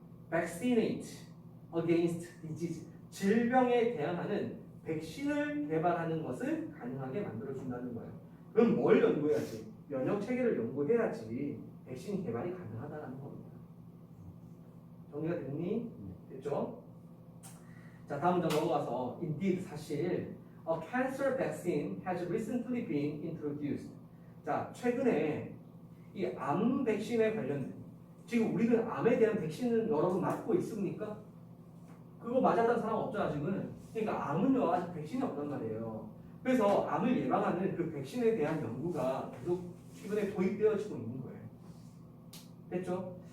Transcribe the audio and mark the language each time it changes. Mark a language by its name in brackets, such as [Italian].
[English] vaccinate against disease, [Korean] 질병에 대항하는 백신을 개발하는 것을 가능하게 만들어 준다는 거예요. 그럼 뭘 연구해야지? 면역 체계를 연구해야지 백신 개발이 가능하다는 겁니다. 정리가 됐니? 됐죠? [English] 자, 다음 장 넘어가서 indeed, [Korean] 사실 [English] a cancer vaccine has recently been introduced. [Korean] 자, 최근에 이 암 백신에 관련된, 지금 우리는 암에 대한 백신은 여러분 맞고 있습니까? 그거 맞았다는 사람 없죠 아직은. 그러니까 암은요 아직 백신이 없단 말이에요. 그래서 암을 예방하는 그 백신에 대한 연구가 계속 최근에 도입되어지고 있는 거예요. 됐죠?